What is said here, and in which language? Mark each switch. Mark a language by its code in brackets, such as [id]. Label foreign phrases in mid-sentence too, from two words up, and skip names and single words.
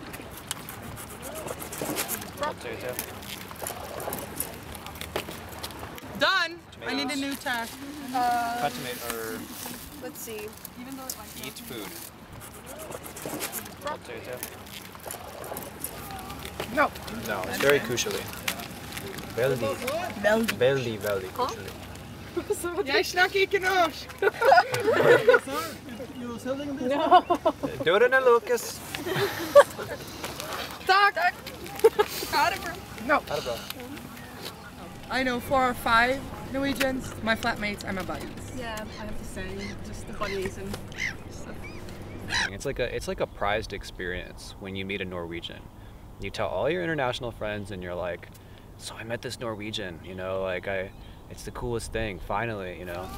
[en] Potato. Done! Tomatoes. I need a new task. Cut tomato, or Let's see. eat food. Potato. No. No, it's very kushali. [no] Veldig. Veldig, veldig [en] kushali. [no] Jeg snakker ikke norsk! Dørene lukkes. Takk! Ha det bra. No. Ha det bra. [en] I know 4 or 5 Norwegians. My flatmates are my buddies. Yeah, I have the same. Just the buddies and stuff. It's like a prized experience when you meet a Norwegian. You tell all your international friends and you're like, so I met this Norwegian, you know, like it's the coolest thing, finally, you know.